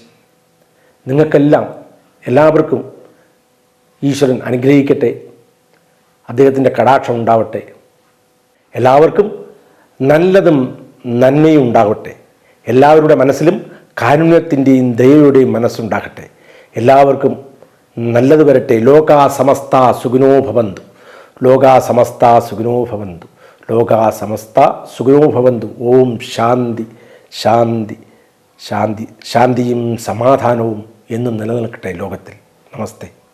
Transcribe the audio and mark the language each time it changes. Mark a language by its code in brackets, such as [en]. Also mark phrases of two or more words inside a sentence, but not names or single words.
[ml] നിങ്ങൾക്കെല്ലാം എല്ലാവർക്കും ഈശ്വരൻ അനുഗ്രഹിക്കട്ടെ, അദ്ദേഹത്തിൻ്റെ കടാക്ഷം ഉണ്ടാവട്ടെ. എല്ലാവർക്കും നല്ലതും നന്മയും ഉണ്ടാകട്ടെ. എല്ലാവരുടെ മനസ്സിലും കാരുണ്യത്തിൻ്റെയും ദയയുടെയും മനസ്സുണ്ടാകട്ടെ. എല്ലാവർക്കും നല്ലത് വരട്ടെ. [sa] ലോകാ സമസ്ത സുഖിനോ ഭവന്തു. ലോകാ സമസ്ത സുഖിനോ ഭവന്തു. ലോകാ സമസ്ത സുഖിനോ ഭവന്തു. ഓം ശാന്തി ശാന്തി ശാന്തി. [ml] ശാന്തിയും സമാധാനവും എന്നും നിലനിൽക്കട്ടെ ലോകത്തിൽ. നമസ്തേ.